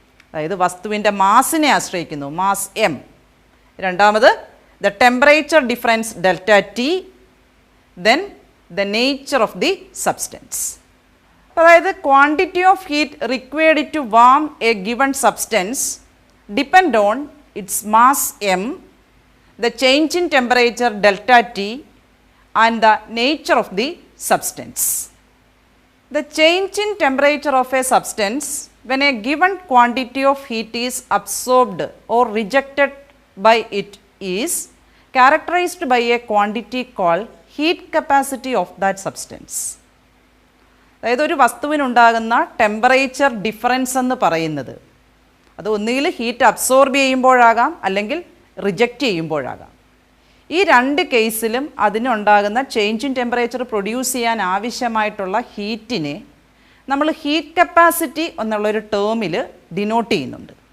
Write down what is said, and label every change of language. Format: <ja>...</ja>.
<ml>അതായത് വസ്തുവിൻ്റെ മാസിനെ ആശ്രയിക്കുന്നു,</ml> <en>Mass M.</en> <ml>രണ്ടാമത്</ml> <en>The temperature difference delta T, then the nature of the substance.</en> <ml>അതായത്</ml> <en>Quantity of heat required to warm a given substance depend on its mass M, the change in temperature delta T and the nature of the substance. The change in temperature of a substance when a given quantity of heat is absorbed or rejected by it is characterized by a quantity called heat capacity of that substance.</en> <ml>അതായത് ഒരു വസ്തുവിനുണ്ടാകുന്ന temperature difference എന്ന് പറയുന്നത് അത് ഒന്നുകിൽ heat absorb ചെയ്യുമ്പോഴാകാം അല്ലെങ്കിൽ reject ചെയ്യുമ്പോഴാകാം. ഈ രണ്ട് കേസിലും അതിനുണ്ടാകുന്ന ചേഞ്ച് ഇൻ ടെമ്പറേച്ചർ പ്രൊഡ്യൂസ് ചെയ്യാൻ ആവശ്യമായിട്ടുള്ള ഹീറ്റിനെ നമ്മൾ ഹീറ്റ് കപ്പാസിറ്റി എന്നുള്ളൊരു ടേമിൽ ഡിനോട്ട് ചെയ്യുന്നുണ്ട്.</ml>